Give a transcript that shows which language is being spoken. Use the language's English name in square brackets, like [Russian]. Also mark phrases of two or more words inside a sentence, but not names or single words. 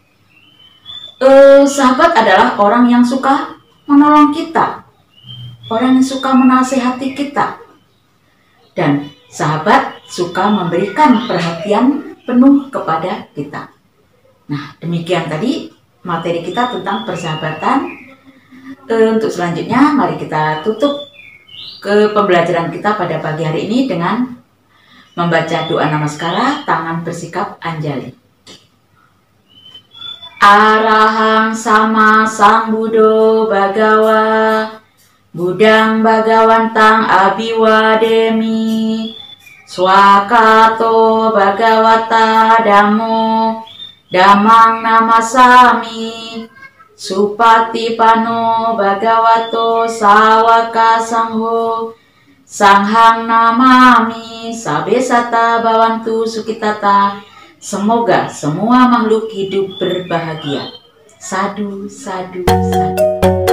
[Indonesian] Sahabat adalah orang yang suka menolong kita, orang yang suka menasehati kita, dan sahabat suka memberikan perhatian penuh kepada kita. Nah, demikian tadi materi kita tentang persahabatan. Untuk selanjutnya, mari kita tutup ke pembelajaran kita pada pagi hari ini dengan membaca doa namaskara, tangan bersikap anjali. [Pali] Arahang sama Sambuddho Bhagawa, Budang Bhagawantang Abiwademi, Swakato Bhagawata Dhammo, Dhammang Namasami, Supatipano Bhagavato Sawaka Sangho, Sanghang Namami, Sabe sata Bhawantu Sukhitata. [Indonesian] Semoga semua makhluk hidup berbahagia. [Pali] Sadu, sadu, sadu.